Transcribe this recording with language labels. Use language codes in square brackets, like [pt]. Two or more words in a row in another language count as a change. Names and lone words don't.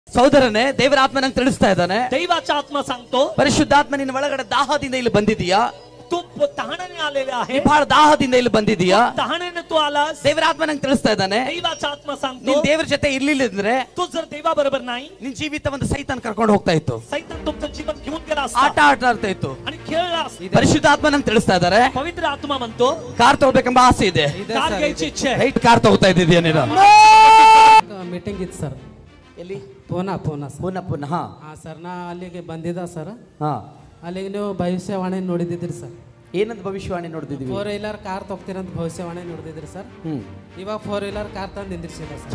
[kn] ಸಹೋದರನೇ, ದೇವರ ಆತ್ಮ ನಂಗೆ ತಿಳಿಸ್ತಾ ಇದ್ದಾನೆ. [mr] दैवाचा आत्मा सांगतो [kn] ಪರಿಶುದ್ಧಾತ್ಮ ನಿನ್ನ ಒಳಗಡೆ ದಾಹದಿಂದ ಇಲ್ಲಿ ಬಂದಿದೀಯಾ? [mr] तू तहाण्याने आलेला आहे. [kn] ಬಹಳ ದಾಹದಿಂದ ಇಲ್ಲಿ ಬಂದಿದೀಯಾ? [mr] तहाण्याने तू आलास. [kn] ದೇವರ ಆತ್ಮ ನಂಗೆ ತಿಳಿಸ್ತಾ ಇದ್ದಾನೆ. [mr] दैवाचा आत्मा सांगतो [kn] ನೀನ್ ದೇವರ ಜೊತೆ ಇರ್ಲಿಲ್ಲ ಅಂದ್ರೆ [mr] तू जर देवा बरोबर नाही, [kn] ನಿನ್ ಜೀವಿತ ಒಂದು ಸೈತಾನ್ ಕರ್ಕೊಂಡು ಹೋಗ್ತಾ ಇತ್ತು. [mr] सैतान तुमचं जीवन घेऊन गेला [kn] ಆಟ [mr] असता [kn] ಆಡ್ತಾ ಇತ್ತು. [mr] आणि खेळला असता. [kn] ಪರಿಶುದ್ಧಾತ್ಮ ನಂಗೆ ತಿಳಿಸ್ತಾ ಇದ್ದಾರೆ, [mr] पवित्र आत्मा म्हणतो [kn] ಕಾರ್ ತಗೋಬೇಕೆಂಬ ಆಸೆ ಇದೆ. [mr] कार घ्यायची इच्छा आहे. [kn] ರೈಟ್ ಕಾರ್ ತಗೋತಾ ಇದ್ದೀಯ ನೀನು? ಮೀಟಿಂಗ್ ಇತ್ತು ಸರ್. ಎಲ್ಲಿ? ಪೂನಾ ಪುನಃ ಪುನಃ. ಹಾಂ ಸರ್, ನಾ ಅಲ್ಲಿಗೆ ಬಂದಿದ್ದ ಸರ್. ಹಾ, ಅಲ್ಲಿಗೆ ನೀವು ಭವಿಷ್ಯವಾಣಿ ನೋಡಿದ್ರಿ ಸರ್. ಏನಂತ ಭವಿಷ್ಯವಾಣಿ ನೋಡ್ತಿದೀವಿ? 4 ವೀಲರ್ ಕಾರ್ ತಗೋತೀರಂತ ಭವಿಷ್ಯವಾಣಿ ನೋಡಿದ್ರಿ ಸರ್. ಇವಾಗ 4 ವೀಲರ್ ಕಾರ್ ತಂದು ನಿಂದಿರ್ಸಿಲ್ಲ ಸರ್.